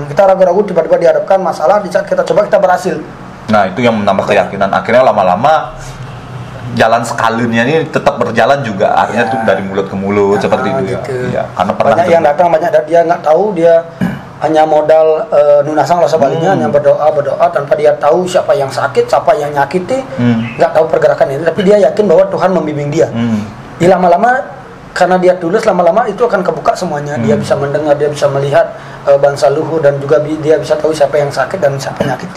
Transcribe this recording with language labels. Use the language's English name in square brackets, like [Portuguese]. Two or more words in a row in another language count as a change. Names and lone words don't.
[Indonesian] Kita ragu-ragu, tiba-tiba dihadapkan masalah, di saat kita coba kita berhasil. Nah, itu yang menambah keyakinan. Akhirnya lama-lama jalan skalanya ini tetap berjalan juga. Artinya tuh dari mulut ke mulut seperti itu gitu. ya. Karena pernah Banyak yang datang, banyak dia nggak tahu, dia hanya modal nunasang rasa balinya, hanya berdoa tanpa dia tahu siapa yang sakit, siapa yang nyakiti, nggak tahu pergerakan ini. Tapi dia yakin bahwa Tuhan membimbing dia. Di lama-lama karena dia tulus, lama-lama itu akan kebuka semuanya. Dia bisa mendengar, dia bisa melihat bangsa luhur, dan juga dia bisa tahu siapa yang sakit dan siapa yang nyakiti.